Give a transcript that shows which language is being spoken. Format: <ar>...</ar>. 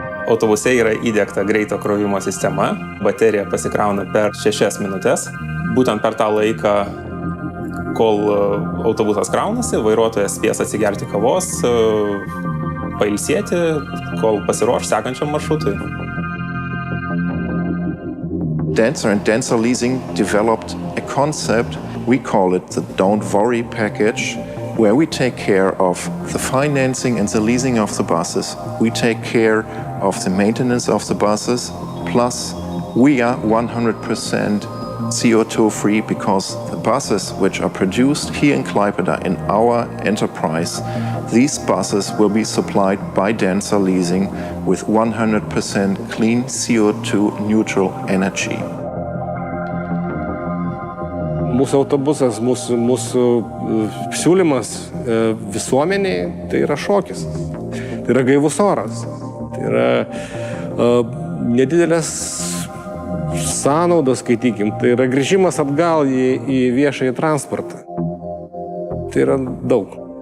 <lt>Autobuse yra įdiegta greito krovimo sistema, baterija pasikrauna per 6 minutes. Būtent per tą laiką, kol autobusas kraunasi, vairuotojas spės atsigerti kavos, pailsėti, kol pasiruoš sekančiam maršrutui.</lt> <en>Dancer and Dancer Leasing developed a concept, we call it the Don't Worry package, where we take care of the financing and the leasing of the buses. We take care of the maintenance of the buses, plus we are 100% CO2 free because the buses which are produced here in Klaipėda in our enterprise, these buses will be supplied by Dancer Leasing with 100% clean CO2 neutral energy.</en> <lt>Mūsų autobusas, mūsų siūlymas visuomeniai, tai yra šokis. Tai yra gaivus oras. Tai yra nedidelės sąnaudos, skaitykim. Tai yra grįžimas atgal į viešąjį transportą. Tai yra daug.</lt>